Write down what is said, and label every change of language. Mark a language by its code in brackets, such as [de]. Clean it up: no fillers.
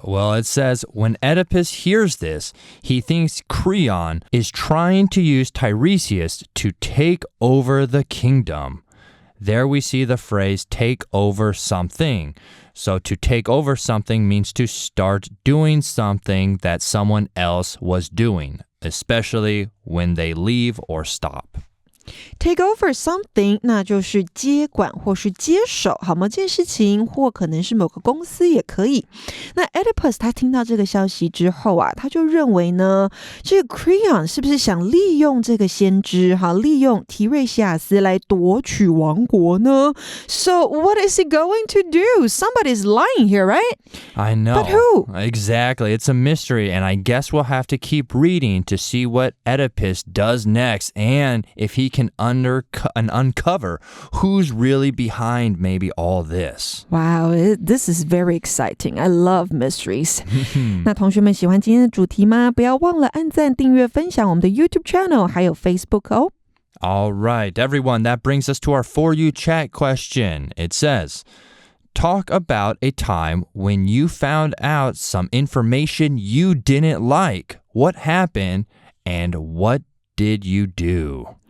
[en] Well, it says when Oedipus hears this, he thinks Creon is trying to use Tiresias to take over the kingdom. There we see the phrase take over something. So to take over something means to start doing something that someone else was doing, especially when they leave or stop. Take over something [zh] 那就是接管或是接手好某件事情，或可能是某个公司也可以。那 Oedipus 他听到这个消息之后啊，他就认为呢，这个 Creon 是不是想利用这个先知利用提瑞西亚斯来夺取王国呢？ [en] So what is he going to do? Somebody's lying here, right? I know. But who? Exactly. It's a mystery, and I guess we'll have to keep reading to see what Oedipus does next and if he can uncover who's really behind maybe all this. Wow, this is very exciting. I love mysteries. [zh] 那同学们喜欢今天的主题吗？不要忘了按赞、订阅、分享我们的 YouTube channel 还有 Facebook 哦。 [en] All right, everyone, that brings us to our For You Chat question. It says, talk about a time when you found out some information you didn't like. What happened and what did you do?